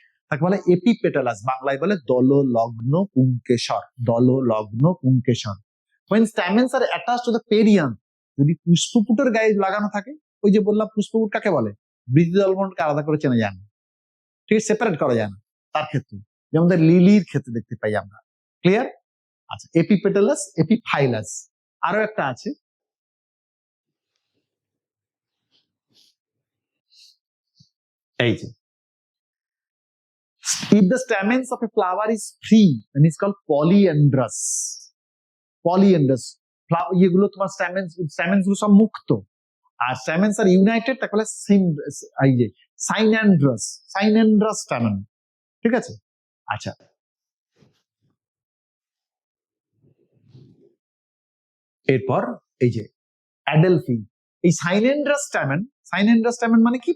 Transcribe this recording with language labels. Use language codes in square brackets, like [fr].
[bn] তাকে বলে এপিপেটালাস, বাংলায় বলে দললগ্ন পুংকেশর, দললগ্ন পুংকেশর। [en] when stamens are attached to the perianth, [bn] যদি পুষ্পপুটের গায়ে লাগানো থাকে, ওই যে বললাম পুষ্পপুট কাকে বলে, বৃতি দলমণ্ডলকে আলাদা করে চেনা যায় না, ঠিক আছে, সেপারেট করা যায় না তার ক্ষেত্রে, যেমন লিলির ক্ষেত্রে দেখতে পাই আমরা। ক্লিয়ার? আচ্ছা এপিপেটালাস, এপিফাইলাস। আরো একটা আছে, এই যে [en] if the stamens of a flower is free then it's called polyandrous। [bn] polyandrous এগুলো তোমার স্ট্যামেন্স গুলো সব মুক্ত, আর স্ট্যামেন্স আর ইউনাইটেড, তাকে বলে এই যে সাইনান্ড্রাস স্ট্যামেন। ঠিক আছে। আচ্ছা এরপর এই যে অ্যাডেলফি, এই সাইনান্ড্রাস স্ট্যামেন মানে কি?